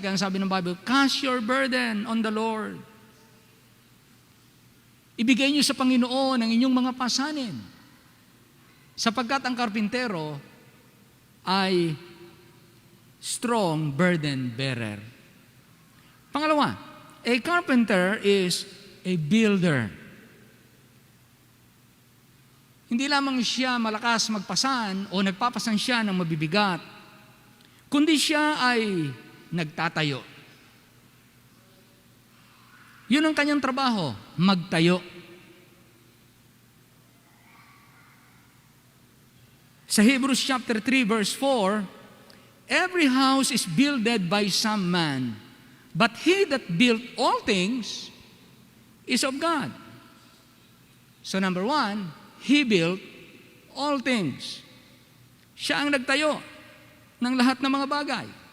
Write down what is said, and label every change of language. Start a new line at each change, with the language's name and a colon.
Filipino: Kaya sabi ng
English: Bible, cast your burden on the Lord.
Filipino: Ibigay niyo sa Panginoon ang inyong mga pasanin. Sapagkat ang karpintero ay
English: strong burden bearer. Pangalawa, a carpenter is a builder.
Filipino: Hindi lamang siya malakas magpasan o nagpapasan siya ng mabibigat, kundi siya ay nagtatayo. Yun ang kanyang trabaho, magtayo.
English: Sa Hebrews chapter 3 verse 4, every house is builded by some man, but he that built all things is of God. So number 1, he built all things.
Filipino: Siya ang nagtayo ng lahat ng mga bagay.